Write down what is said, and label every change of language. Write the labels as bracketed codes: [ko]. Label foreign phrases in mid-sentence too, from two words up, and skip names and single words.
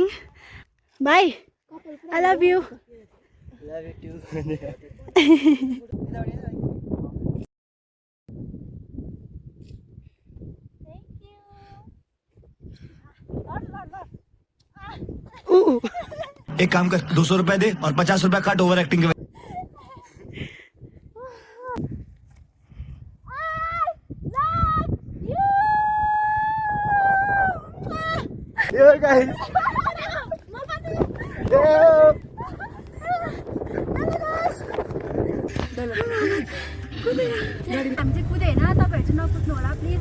[en] भाइ I love you. love you too. [hi] एक काम कर 200 रुपए दे और 50 रुपए काट [en] over acting [hi] के। [en] Yo guys. Yo. [ne] हामी चाहिँ कुदेन, तपाईँहरू चाहिँ नकुद्नु होला प्लिज।